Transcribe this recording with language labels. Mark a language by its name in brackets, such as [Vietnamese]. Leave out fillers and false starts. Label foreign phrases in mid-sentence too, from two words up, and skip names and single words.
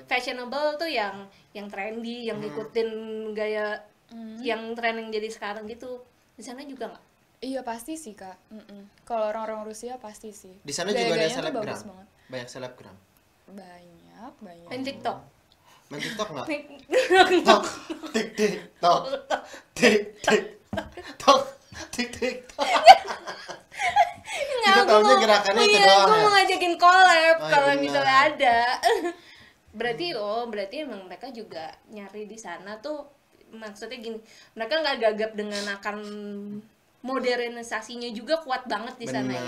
[Indonesian] fashionable tuh yang trendy, yang ngikutin gaya yang tren yang jadi sekarang gitu. Di sana juga nggak? Iya pasti sih kak. Kalau orang-orang Rusia pasti sih. Di sana juga ada Gaya-gayanya tuh selebgram. bagus banget. Banyak selebgram. Banyak. Main TikTok. Main TikTok nggak? Tok, tik tik tok, tik tik tok, tik tik tok. Kita tahunya gerakannya itu doang Gue ya? mau ngajakin collab Oh, kalau iya misalnya benar. ada. berarti emang mereka juga nyari di sana tuh, maksudnya gini, mereka nggak gagap dengan akan modernisasinya juga kuat banget di sana ya.